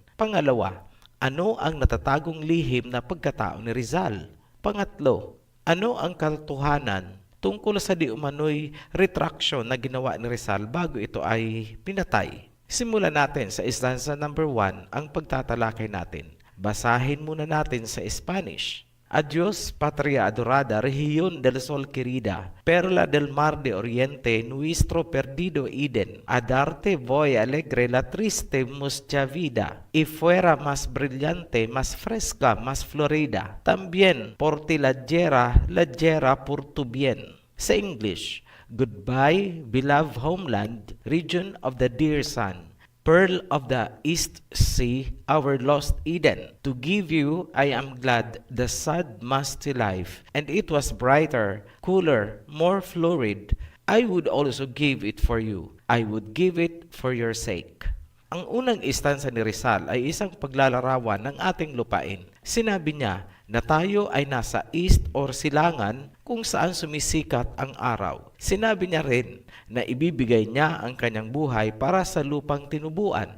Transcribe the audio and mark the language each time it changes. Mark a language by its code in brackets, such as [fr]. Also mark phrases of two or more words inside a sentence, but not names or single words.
[tl] Pangalawa, ano ang natatagong lihim na pagkatao ni Rizal? Pangatlo, ano ang katotohanan tungkol sa di umano'y retraction na ginawa ni Rizal bago ito ay pinatay? Simulan natin sa [en] stanza number [tl] 1 ang pagtatalakay natin. Basahin muna natin sa Spanish. [es] Adios, patria adorada, región del sol querida, perla del mar de oriente, nuestro perdido Eden. A darte voy alegre la triste mucha vida, y fuera más brillante, más fresca, más florida. También por ti la llera por tu bien. [en] Sa English, goodbye, beloved homeland, region of the dear sun. Pearl of the East Sea, our lost Eden. To give you, I am glad, the sad musty life, and it was brighter, cooler, more florid. I would also give it for you. I would give it for your sake. [tl] Ang unang istansa ni Rizal ay isang paglalarawan ng ating lupain. Sinabi niya na tayo ay nasa [en] east or [tl] silangan kung saan sumisikat ang araw. Sinabi niya rin na ibibigay niya ang kanyang buhay para sa lupang tinubuan.